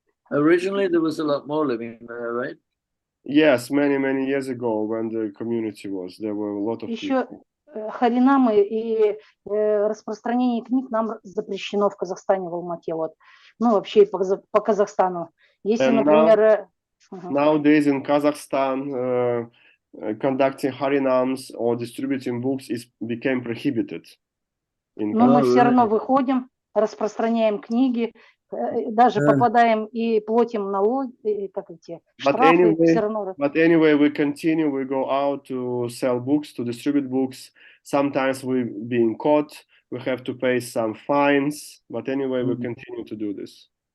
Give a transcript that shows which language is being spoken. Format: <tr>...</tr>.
<en>Originally, there was a lot more living there, right? Yes, many years ago when the community was, there were a lot of people.</en> <ru>Харинамы и распространение книг нам запрещено в Казахстане, в Алмате. Вот. Ну, вообще по Казахстану. Если, например...</ru> <en>Nowadays in Kazakhstan, conducting harinams or distributing books became prohibited.</en> <ru>Но мы все равно выходим, распространяем книги, даже попадаем и платим налоги, как эти штрафы.</ru> <en>But anyway, we continue, we go out to sell books, to distribute books. Sometimes we're being caught, we have to pay some fines, but anyway, we continue to do this.</en>